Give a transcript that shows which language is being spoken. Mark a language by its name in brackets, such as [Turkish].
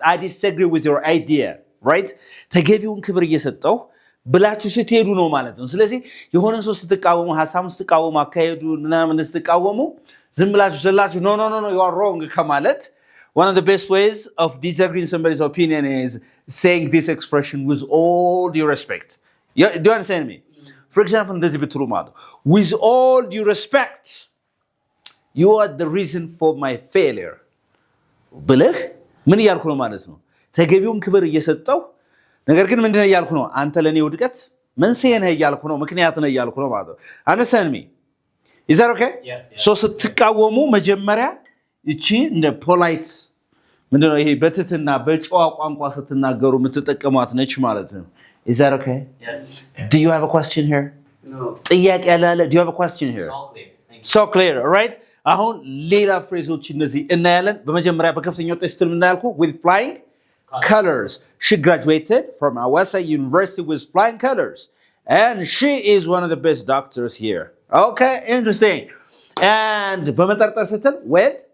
[English] I disagree with your idea, right? [Amharic] ተገቢውን ክብር እየሰጠው ብላችሁ ስትሄዱ ነው ማለት ነው። ስለዚህ የሆነ ሰው ስትቃወሙ ሐሳቡን ስትቃወሙ አካሄዱ ምናምን ስትቃወሙ ዝም ብላችሁ ዘላችሁ [English] no you are wrong ከማለት one of the best ways of disagreeing somebody's opinion is saying this expression with all due respect. Do you understand me? For example, [Amharic] እንደዚህ ብትሉ ማለት [English] with all due respect you are the reason for my failure [Amharic] ብለህ ምን እያልኩ ነው ማለት ነው? ተገቢውን ክብር እየሰጠው ነገር ግን ምንድነው እያልኩ ነው አንተ ለኔ ውድቀት መንስኤ ነህ እያልኩ ነው ምክንያት ነህ እያልኩ ነው ማለት ነው [English] understand me is that okay so [Amharic] ስትቃወሙ መጀመሪያ እቺ እንደ ፖላይት ምንድነው ይሄ በትትና በጨዋ ቋንቋ ስትናገሩ የምትጠቀሟት ነች ማለት ነው [English] is that okay Yes. do you have a question here No. [Amharic] ጥያቄ ያለ [English] do you have a question here It's all clear. Thank you. so clear all right [Amharic] አሁን ሌላ ፍሬዞች እነዚህ እናያለን በመጀመሪያ በከፍተኛ ውጤት ስትል ምናልኩ [English] with flying colors she graduated from Awasa University with flying colors and she is one of the best doctors here okay interesting and [Amharic] በመጠርጠር ስትል [English] with